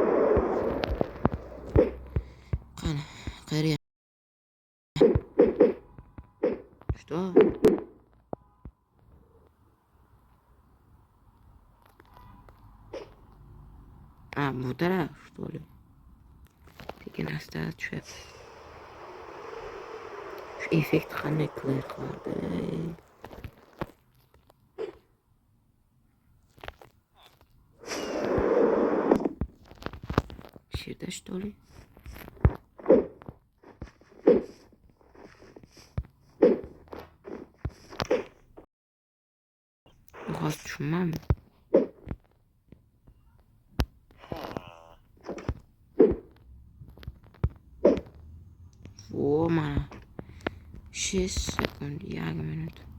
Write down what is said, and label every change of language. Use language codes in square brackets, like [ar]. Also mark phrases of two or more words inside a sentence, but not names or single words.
[uz] Qani, qayerga? Что? Bu taraf, [ru] что ли? [uz] Tekin asta tushib. Shu effekt qanday clear qilardi? Shu yerda, [ru] что ли? [uz] Hozir tushunmadim. Vo, mana 6 sekund, 1 minut.